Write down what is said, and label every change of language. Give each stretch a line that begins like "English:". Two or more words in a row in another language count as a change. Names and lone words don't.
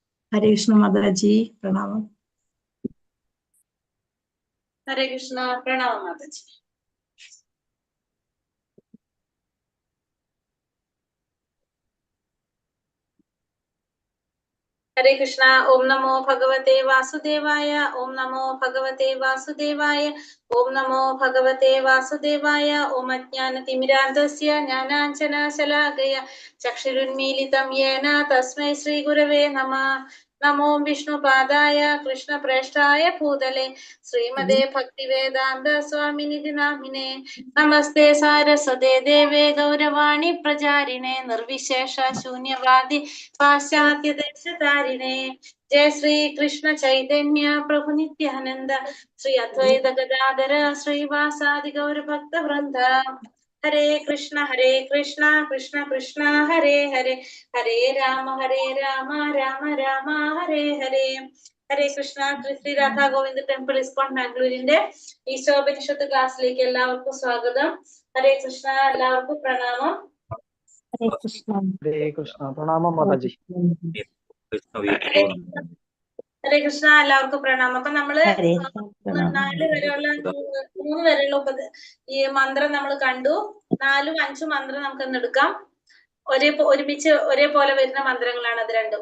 Hindi: हरे कृष्ण माता जी, प्रणाम। हरे कृष्ण, प्रणाम माता जी। हरे कृष्णा।
Sanskrit: ओम नमो भगवते वासुदेवाय। ओम नमो भगवते वासुदेवाय। ओम नमो भगवते वासुदेवाय। ओम अज्ञानतिमिरान्धस्य ज्ञानाञ्जनशलाकया चक्षुरुन्मीलितं येन तस्मै श्रीगुरवे नमः। नमो विष्णुपादाय कृष्णप्रेष्ठाय भूतले श्रीमते भक्तिवेदान्त स्वामिनिधि नामिने। नमस्ते सारस्वते देवे गौरवाणी प्रचारिणे निर्विशेष शून्यवादी पाश्चात्य देशतारिणे। जय श्री कृष्ण चैतन्य प्रभु नित्यानंद श्री अद्वैत गदाधर श्रीवासादि गौर भक्त वृंद। हरे कृष्ण कृष्ण कृष्ण हरे हरे, हरे राम राम राम हरे हरे।
Malayalam: ഹരേ കൃഷ്ണ. ശ്രീ രാധാ ഗോവിന്ദ് ടെമ്പിൾ ഇസ്കോൺ ബാംഗ്ലൂരിന്റെ ഈശോപനിഷത്ത് ക്ലാസ്സിലേക്ക് എല്ലാവർക്കും സ്വാഗതം. ഹരേ കൃഷ്ണ. എല്ലാവർക്കും പ്രണാമം.
Hindi: हरे कृष्ण। हरे कृष्ण, प्रणाम माताजी।
Malayalam: ഹരേ കൃഷ്ണ. എല്ലാവർക്കും പ്രണാമം. അപ്പൊ നമ്മള് 4 വരെയുള്ള 3 വരെയുള്ള ഈ മന്ത്രം നമ്മൾ കണ്ടു. 4ഉം 5ഉം മന്ത്രം നമുക്കൊന്ന് എടുക്കാം. ഒരുമിച്ച് ഒരേപോലെ വരുന്ന മന്ത്രങ്ങളാണ് അത് രണ്ടും.